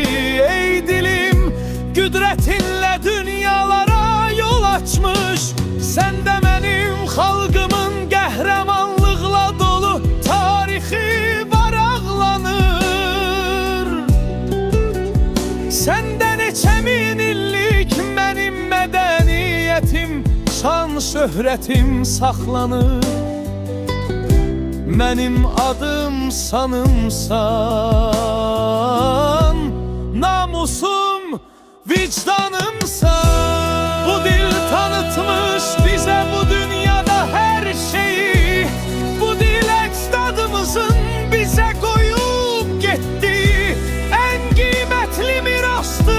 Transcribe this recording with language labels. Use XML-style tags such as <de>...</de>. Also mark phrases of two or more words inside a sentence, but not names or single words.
<az>Ey dilim, qüdrətinlə dünyalara yol açmış, sən də mənim xalqımın qəhrəmanlıqla dolu tarixi varaqlanır. Səndə neçə min illik mənim mədəniyyətim, şan şöhrətim saxlanır. Mənim adım sanımsan, namusum vicdanımsan.</az> <tr>Bu dil tanıtmış bize bu dünyada her şeyi. Bu dil ecdadımızın bize koyup gittiği en kıymetli mirastır.</tr>